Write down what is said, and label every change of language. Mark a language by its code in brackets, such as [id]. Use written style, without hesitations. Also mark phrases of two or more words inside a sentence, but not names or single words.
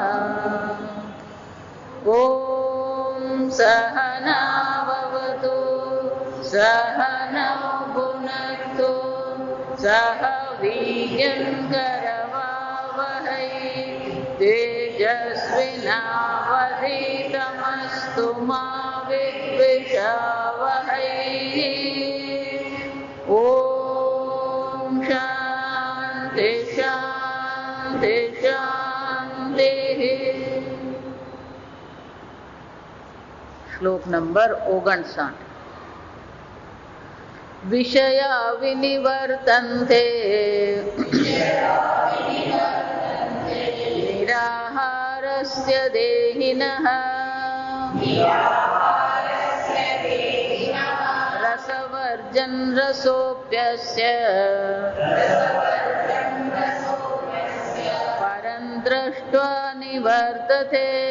[sa] ॐ सहना भवतु सहनौ भुनक्तु सह वीर्यं करवावहै तेजस्विनावधीतमस्तु मा विद्विषावहै। ॐ शान्ति शान्ति शान्तिः। [gu] શ્લોક નંબર 59. [sa] વિષયા વિનિવર્તન્તે નિરાહારસ્ય દેહિનઃ રસવર્જન રસોપ્યસ્ય પરં દ્રષ્ટ્વા નિવર્તતે